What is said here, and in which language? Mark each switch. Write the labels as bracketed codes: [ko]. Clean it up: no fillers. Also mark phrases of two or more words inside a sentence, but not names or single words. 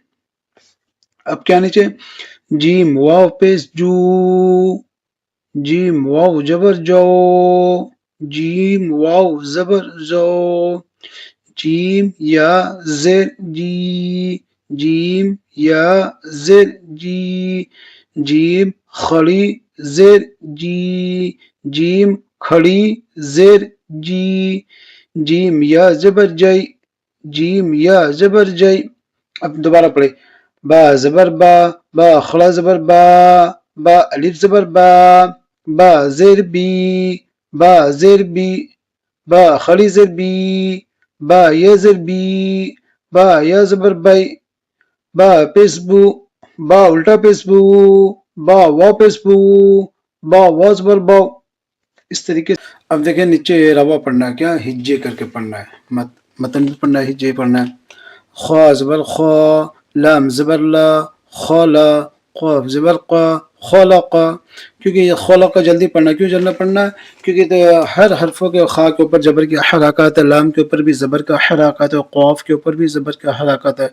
[ur] اب کیا نیچے، جیم واو پیس جو، جیم واو زبر جو، جیم واو زبر زو، جیم یا زیر جی، جیم یا زیر جی، جیم کھڑی زیر جی، جیم کھڑی زیر جی، جیم یا زبر جئی، جیم یا زبر جئی۔ اب دوبارہ پڑھے، با زبر با، با کھڑا زبر با، با الف زبر با، با زیر بی، با زیر بی، با کھڑی زیر بی، با یا زیر بی، با یا زبر بائی، با پیس بو، با الٹا پیس بو، با وا پیس بو، با وا زبر باؤ۔ اس طریقے سے اب دیکھیں نیچے روا پڑھنا ہے، کیا ہجے کر کے پڑھنا ہے، متن بھی پڑھنا ہے، ہجے پڑھنا ہے۔ خوا زبر خوا، لام زبر لا، خولا، قاف زبر قا، خلقا، کیونکہ یہ خلقا جلدی پڑھنا، کیوں جلدی پڑھنا ہے، کیونکہ ہر حرفوں کے خا کے اوپر زبر کی حرکات ہے، لام کے اوپر بھی زبر کا حرکات ہے، قاف کے اوپر بھی زبر کا حرکات ہے۔